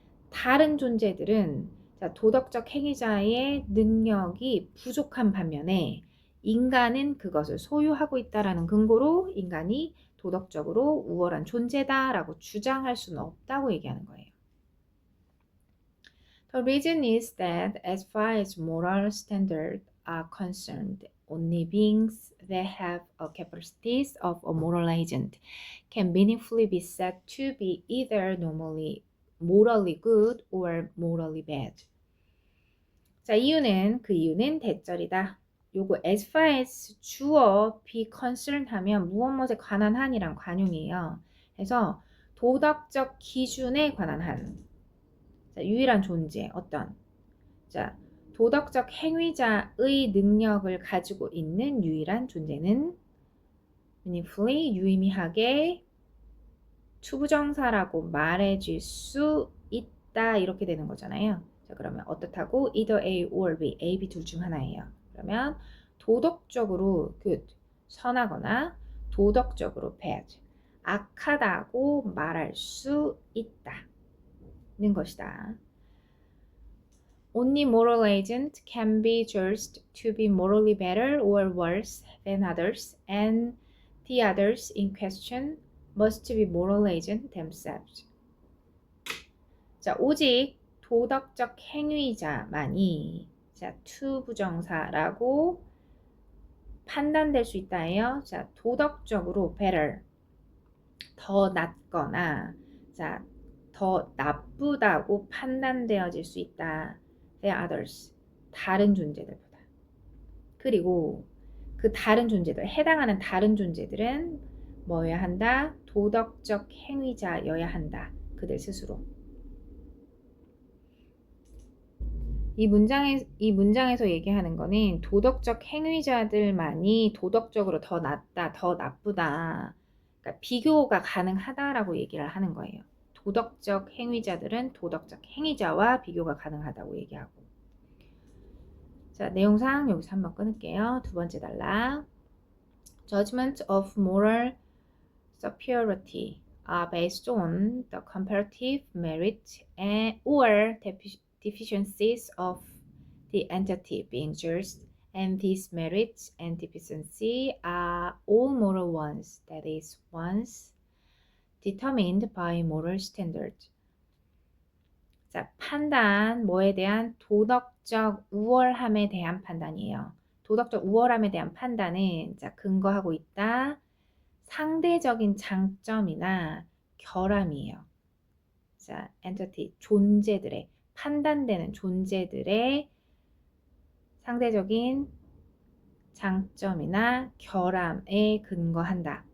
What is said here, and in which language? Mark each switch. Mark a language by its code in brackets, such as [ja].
[ko] 다른 존재들은 자, 도덕적 행위자의 능력이 부족한 반면에 인간은 그것을 소유하고 있다라는 근거로 인간이 도덕적으로 우월한 존재다라고 주장할 수는 없다고 얘기하는 거예요. [en] The reason is that as far as moral standards are concerned, only beings that have a capacities of a moral agent can meaningfully be said to be either morally good or morally bad. [ko] 자, 그 이유는 대절이다. 요거 [en] as far as [ko] 주어 [en] be concerned [ko] 하면 무엇에 관한 한이란 관용이에요. 그래서 도덕적 기준에 관한 한. 자, 유일한 존재 어떤? 자, 도덕적 행위자의 능력을 가지고 있는 유일한 존재는 meaningfully 유의미하게 투부정사라고 말해줄 수 있다 이렇게 되는 거잖아요. 자, 그러면 어떻다고? [en] either A or B, [ko] A, B 둘 중 하나예요. 그러면 도덕적으로 good, 선하거나 도덕적으로 bad, 악하다고 말할 수 있다는 것이다. [en] Only moral agent can be judged to be morally better or worse than others, and the others in question must be moral agent themselves. [ko] 자, 오직 도덕적 행위자만이 자, 투부정사라고 판단될 수 있다예요. 자, 도덕적으로 better, 더 낫거나 자, 더 나쁘다고 판단되어질 수 있다. [en] than others, [ko] 다른 존재들보다. 그리고 그 다른 존재들, 해당하는 다른 존재들은 뭐여야 한다? 도덕적 행위자여야 한다. 그들 스스로. 이 문장에서 얘기하는 거는 도덕적 행위자들만이 도덕적으로 더 낫다, 더 나쁘다. 그러니까 비교가 가능하다라고 얘기를 하는 거예요. 도덕적 행위자들은 도덕적 행위자와 비교가 가능하다고 얘기하고. 자, 내용상 여기서 한번 끊을게요. 두 번째 단락. [en] Judgment of moral superiority are based on the comparative merit or deficiencies of the entity being judged, and these merits and deficiencies are all moral ones, that is, ones determined by moral standards. [ko] 자, 판단, 뭐에 대한 도덕적 우월함에 대한 판단이에요. 도덕적 우월함에 대한 판단은 자, 근거하고 있다. 상대적인 장점이나 결함이에요. 자, entity, 존재들의, 판단되는 존재들의 상대적인 장점이나 결함에 근거한다.